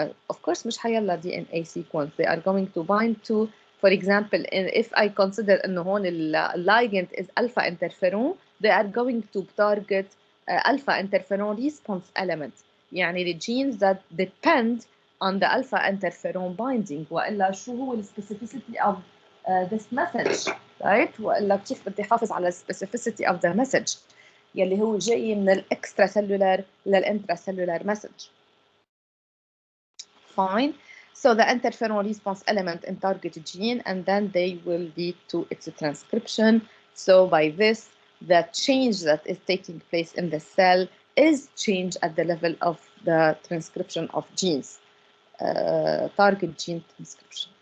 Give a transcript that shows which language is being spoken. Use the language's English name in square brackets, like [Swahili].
[English] Of course مش حيلا DNA sequence. They are going to bind to, for example, if I consider إنه هون ligand is alpha interferon, they are going to target alpha interferon response element. يعني the genes that depend on the alpha interferon binding. وإلا شو هو ال specificity of this message, right? [Arabic] وإلا كيف بدي حافظ على specificity of the message يلي هو جاي من الإكسترا سيلولار للإنترا سيلولار message. [English] Fine. So the interferon response element in target gene, and then they will lead to its transcription. So by this, the change that is taking place in the cell is change at the level of the transcription of genes, target gene transcription.